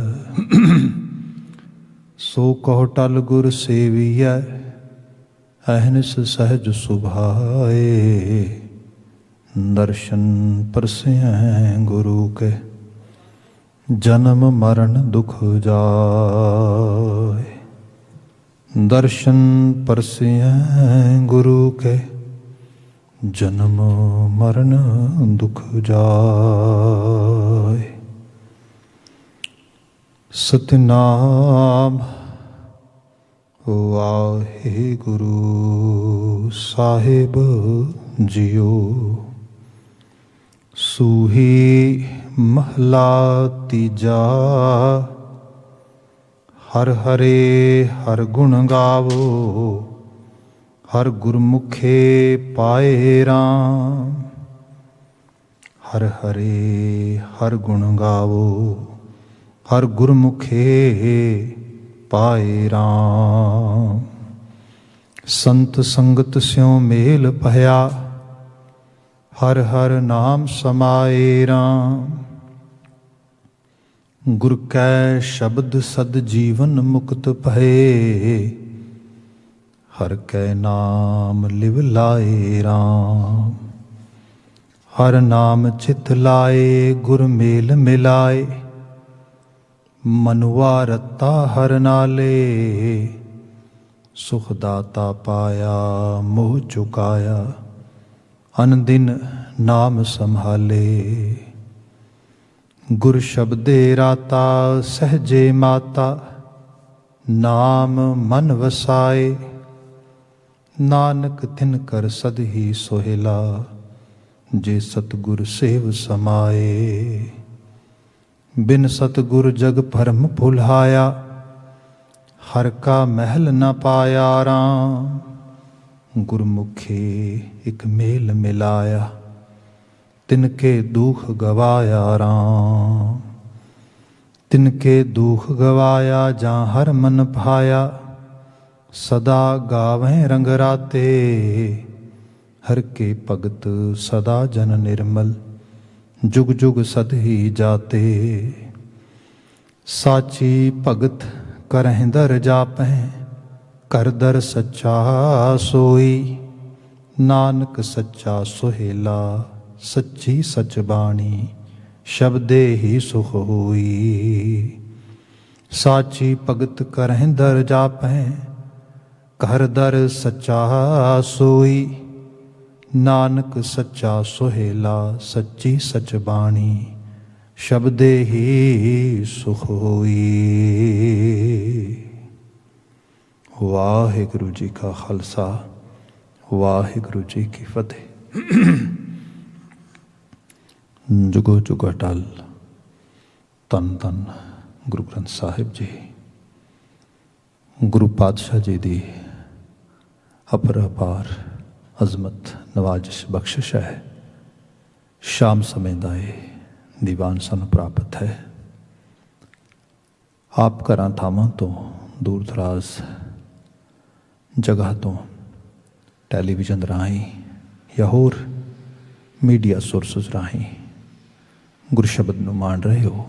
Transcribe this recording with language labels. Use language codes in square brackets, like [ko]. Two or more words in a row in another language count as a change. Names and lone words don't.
[pa] ਸੋ ਕਹੋ ਟਲ ਗੁਰ ਸੇਵੀਐ ਅਹਨਿਸ ਸਹਜ ਸੁਭਾਏ ਦਰਸ਼ਨ ਪਰਸੈ ਗੁਰੂ ਕੇ ਜਨਮ ਮਰਣ ਦੁਖ ਜਾਏ। ਦਰਸ਼ਨ ਪਰਸੈ ਗੁਰੂ ਕੇ ਜਨਮ ਮਰਣ ਦੁਖ ਜਾਏ। ਸਤਿਨਾਮ ਵਾਹਿਗੁਰੂ ਸਾਹਿਬ ਜੀਓ। ਸੂਹੀ ਮਹਲਾ ਤੀਜਾ ਹਰਿ ਹਰੇ ਹਰਿ ਗੁਣ ਗਾਵੋ ਹਰਿ ਗੁਰਮੁਖੇ ਪਾਏ ਰਾਮ। ਹਰਿ ਹਰੇ ਹਰਿ ਗੁਣ ਗਾਵੋ ਹਰਿ ਗੁਰਮੁਖੇ ਪਾਏ ਰਾਮ। ਸੰਤ ਸੰਗਤ ਸਿਉ ਮੇਲ ਭਇਆ ਹਰਿ ਹਰਿ ਨਾਮ ਸਮਾਏ ਰਾਮ। ਗੁਰ ਕੈ ਸ਼ਬਦ ਸਦ ਜੀਵਨ ਮੁਕਤ ਭਏ ਹਰਿ ਕੈ ਨਾਮ ਲਿਵ ਲਾਏ ਰਾਮ। ਹਰਿ ਨਾਮ ਚਿਤ ਲਾਏ ਗੁਰ ਮੇਲ ਮਿਲਾਏ ਮਨੂਆ ਰੱਤਾ ਹਰਿ ਨਾਲੇ। ਸੁਖ ਦਾਤਾ ਪਾਇਆ ਮੋਹ ਚੁਕਾਇਆ ਅਨ ਦਿਨ ਨਾਮ ਸੰਭਾਲੇ। ਗੁਰ ਸ਼ਬਦੇ ਰਾਤਾ ਸਹਜੇ ਮਾਤਾ ਨਾਮ ਮਨ ਵਸਾਏ। ਨਾਨਕ ਤਿਨ ਕਰ ਸਦ ਹੀ ਸੋਹੇਲਾ ਜੇ ਸਤਿਗੁਰ ਸੇਵ ਸਮਾਏ। ਬਿਨ ਸਤਿਗੁਰ ਜਗ ਭਰਮ ਭੁਲਾਇਆ ਹਰਿ ਕਾ ਮਹਲ ਨ ਪਾਇਆ ਰਾਮ। ਗੁਰਮੁਖੇ ਏਕ ਮੇਲ ਮਿਲਾਇਆ ਤਿਨਕੇ ਦੁਖ ਗਵਾਇਆ ਰਾਮ। ਤਿਨਕੇ ਦੁਖ ਗਵਾਇਆ ਜਾ ਹਰਿ ਮਨ ਭਾਇਆ ਸਦਾ ਗਾਵੈਂ ਰੰਗ ਰਾਤੇ। ਹਰਿ ਕੇ ਭਗਤ ਸਦਾ ਜਨ ਨਿਰਮਲ ਜੁਗ ਜੁਗ ਸਦ ਹੀ ਜਾਤੇ। ਸਾਚੀ ਭਗਤ ਕਰਹਿਂ ਦਰ ਜਾਪੈਂ ਕਰ ਦਰ ਸੱਚਾ ਸੋਈ। ਨਾਨਕ ਸੱਚਾ ਸੋਹੇਲਾ ਸੱਚੀ ਸਚ ਬਾਣੀ ਸ਼ਬਦੇ ਹੀ ਸੁਖ ਹੋਈ। ਸਾਚੀ ਭਗਤ ਕਰਹਿਂ ਦਰ ਜਾਪੈਂ ਕਰ ਦਰ ਸੱਚਾ ਸੋਈ। ਨਾਨਕ ਸੱਚਾ ਸੋਹੇਲਾ ਸੱਚੀ ਸਚ ਬਾਣੀ ਸ਼ਬਦੇ ਹੀ ਸੁਖ ਹੋਈ। ਵਾਹਿਗੁਰੂ ਜੀ ਕਾ ਖ਼ਾਲਸਾ ਵਾਹਿਗੁਰੂ ਜੀ ਕੀ ਫ਼ਤਿਹ। ਜੁਗੋ ਜੁਗ ਅਟੱਲ ਤਨ ਤਨ ਗੁਰੂ ਗ੍ਰੰਥ ਸਾਹਿਬ ਜੀ ਗੁਰੂ ਪਾਤਸ਼ਾਹ ਜੀ ਦੀ ਅਪਰਪਾਰ ਅਜ਼ਮਤ ਨਵਾਜ਼ਿਸ਼ ਬਖ਼ਸ਼ਿਸ਼ ਹੈ। ਸ਼ਾਮ ਸਮੇਂ ਦਾ ਇਹ ਦੀਵਾਨ ਸਾਨੂੰ ਪ੍ਰਾਪਤ ਹੈ। ਆਪ ਘਰਾਂ ਥਾਵਾਂ ਤੋਂ ਦੂਰ ਦਰਾਜ਼ ਜਗ੍ਹਾ ਤੋਂ ਟੈਲੀਵਿਜ਼ਨ ਰਾਹੀਂ ਯਾ ਹੋਰ [en] media sources [pa] ਰਾਹੀਂ ਗੁਰ ਸ਼ਬਦ ਨੂੰ ਮਾਣ ਰਹੇ ਹੋ।